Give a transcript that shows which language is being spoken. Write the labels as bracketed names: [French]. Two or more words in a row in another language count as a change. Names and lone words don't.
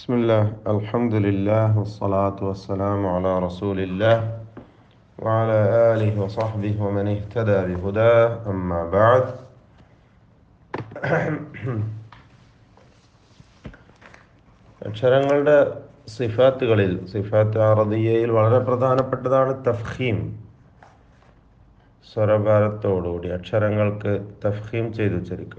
[Arabic] بسم الله الحمد لله والصلاة والسلام على رسول الله وعلى آله وصحبه ومن اهتدى بهداه أما بعد. [Malayalam] അക്ഷരങ്ങളുടെ സിഫാത്തുകളിൽ സിഫാത്ത് അറദിയയിൽ വളരെ പ്രധാനപ്പെട്ടതാണ് തഫ്ഖീം. സ്വരഭാരത്തോടുകൂടി അക്ഷരങ്ങൾക്ക് തഫ്ഖീം ചെയ്ത് ഉച്ചരിക്കുക.